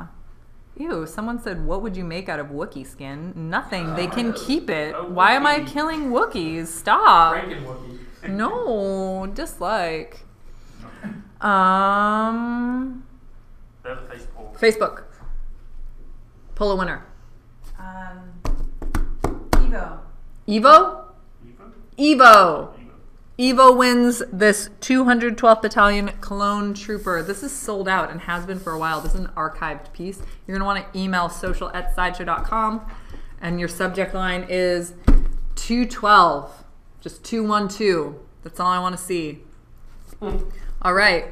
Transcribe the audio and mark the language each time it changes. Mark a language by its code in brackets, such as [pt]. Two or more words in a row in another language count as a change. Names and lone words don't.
[en] Ew, someone said, what would you make out of Wookiee skin? Nothing. They can keep it. A Why am I Wookiee. killing Wookiees? Stop. Franken Wookiee. No, dislike. There's a face pull. Facebook. Pull a winner. Evo. Evo? Eva? Evo. Eva. Evo wins this 212th Battalion Clone Trooper. This is sold out and has been for a while. This is an archived piece. You're going to want to email social@sideshow.com, and your subject line is 212. Just 212. That's all I want to see. All right.